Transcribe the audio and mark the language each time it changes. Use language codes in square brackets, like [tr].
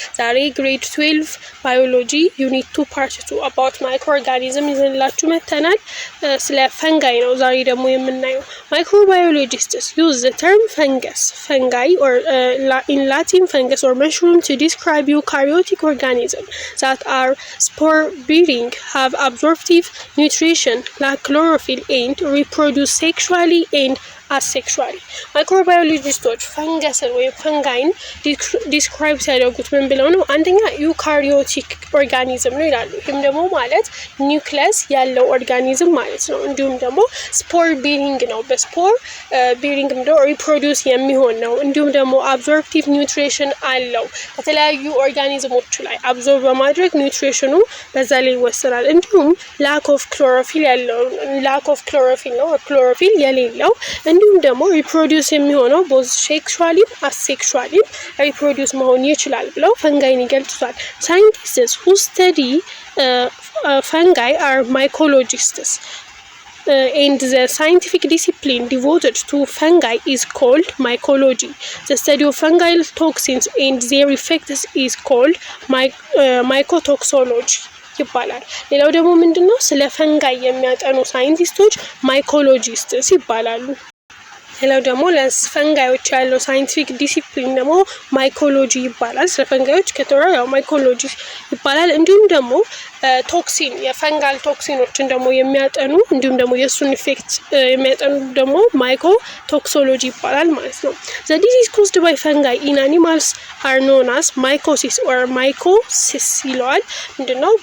[am] ዛሬ ግሬድ 12 ባዮሎጂ ዩኒት 2 ፓርት 2 [en] about microorganism [am] ይዘንላችሁ መተናል። ስለ ፈንጋይ ነው ዛሬ ደግሞ የምናየው። [en] Microbiologists use the term fungi or in Latin fungus or mushroom to describe eukaryotic organisms that are spore bearing, have absorptive nutrition, lack chlorophyll and reproduce sexually and asexually. [am] ማይክሮባዮሎጂስቶች ፈንገስን ወይም ፈንጋይን ዲስክራይብ ሲያደርጉት ምን ብለው ነው? አንደኛ ዩካሪዮቲክ ኦርጋኒዝም ነው ይላሉ። ይህም ደግሞ ማለት ኒውክለስ ያለው ኦርጋኒዝም ማለት ነው። እንዲሁም ደግሞ ስፖር ቢሪንግ ነው። በስፖር ቢሪንግ ደግሞ ሪፕሮዲውስ የሚሆን ነው። እንዲሁም ደግሞ አብዞርፕቲቭ ኒውትሪሽን አለው። ከተለያዩ ኦርጋኒዝሞች ላይ አብዞርብ በማድረግ ኒውትሪሽኑ በዛ ላይ ይወሰናል። እንዲሁም ላክ ኦፍ ክሎሮፊል ያለው ላክ ኦፍ ክሎሮፊል ነው፣ ክሎሮፊል የሌለው እንዲሁም ደግሞ ሪፕሮዲውስ የሚሆነው ቦዝ ሴክሹዋሊም አሴክሹዋሊም ሪፕሮዲውስ መሆን ይችላል ብለው ፈንጋይን ይገልጹታል። ሳይንቲስትስ [en] who study fungi are mycologists and the scientific discipline devoted to fungi is called mycology. The study of fungal toxins and their effects is called mycotoxology [am] ይባላል። ሌላው ደግሞ ምንድነው? ስለ ፈንጋይ የሚያጠኑ ሳይንቲስቶች ማይኮሎጂስትስ ይባላሉ። ሌላው ደግሞ ለፈንጋዮች ያለው ሳይንቲፊክ ዲሲፕሊን ደግሞ ማይኮሎጂ ይባላል። ስለ ፈንጋዮች ከተወራ ያው ማይኮሎጂ ይባላል። እንዲሁም ደግሞ ቶክሲን የፈንጋል ቶክሲኖችን ደግሞ የሚያጠኑ እንዲሁም ደግሞ የሱን ኢፌክት የሚያጠኑ ደግሞ ማይኮ ቶክሶሎጂ ይባላል ማለት ነው። [en] The disease caused by fungi in animals are known as mycosis or mycosis [am] ይለዋል። ምንድነው?